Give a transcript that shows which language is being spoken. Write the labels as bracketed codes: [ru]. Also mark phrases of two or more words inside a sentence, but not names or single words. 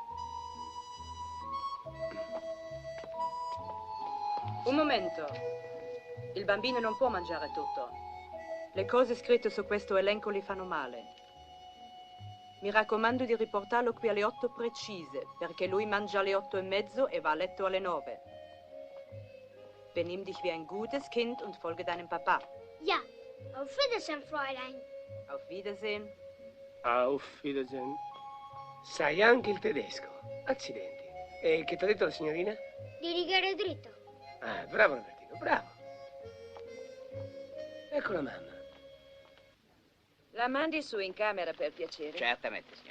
[it] Un momento. Il bambino non può mangiare tutto. Le cose scritte su questo elenco gli fanno male. Mi raccomando di riportarlo qui alle 8 precise, perché lui mangia alle 8:30 e va a letto alle 9. [de] Benimm dich wie ein gutes Kind und folge deinem Papa. Ja. Auf Wiedersehen, Fräulein. Auf Wiedersehen. Auf Wiedersehen. [it] Sai anche il tedesco. Accidenti. E che ti ha detto la signorina? Di rigare dritto. Ah, bravo Robertino, bravo. Ecco la mamma. La mandi su in camera, per piacere. Certamente, signora.